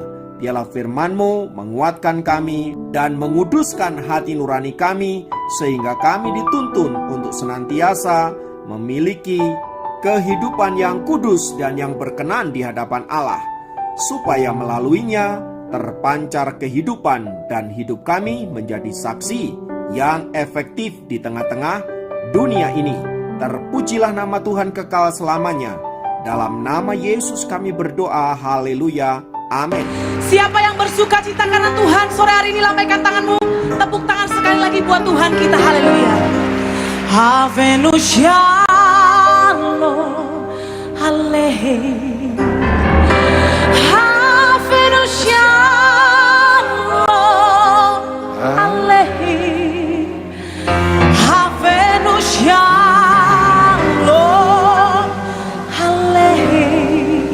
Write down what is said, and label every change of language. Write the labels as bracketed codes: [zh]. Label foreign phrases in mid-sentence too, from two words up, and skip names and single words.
[id] Biarlah firman-Mu menguatkan kami dan menguduskan hati nurani kami, sehingga kami dituntun untuk senantiasa memiliki kehidupan yang kudus dan yang berkenan di hadapan Allah, supaya melaluinya terpancar kehidupan dan hidup kami menjadi saksi yang efektif di tengah-tengah dunia ini. Terpujilah nama Tuhan kekal selamanya. Dalam nama Yesus kami berdoa, haleluya, amin. Siapa yang bersuka cita karena Tuhan, sore hari ini lambaikan tanganmu, tepuk tangan sekali lagi buat Tuhan kita, haleluya. [he] הבאנו שלום, הללויה. הבאנו שלום, הללויה. הבאנו שלום, הללויה.